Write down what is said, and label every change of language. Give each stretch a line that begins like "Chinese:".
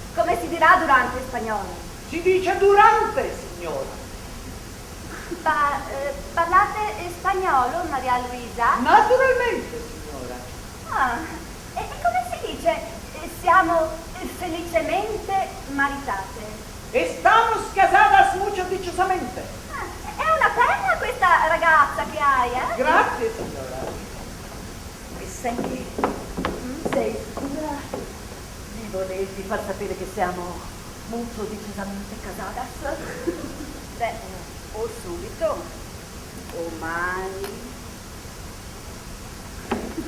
Italian: Come si dirà durante in spagnolo? Si dice durante, signora. Parlate spagnolo, Maria Luisa? Naturalmente, signora. Ah, e come si dice? Siamo felicemente maritate.
Spanish: Estamos casadas mucho dichosamente.
Italian: È una penna questa ragazza che hai, eh? Grazie, signora. E senti, Volevi far sapere che siamo molto decisamente casadas? Beh, o subito, o mai.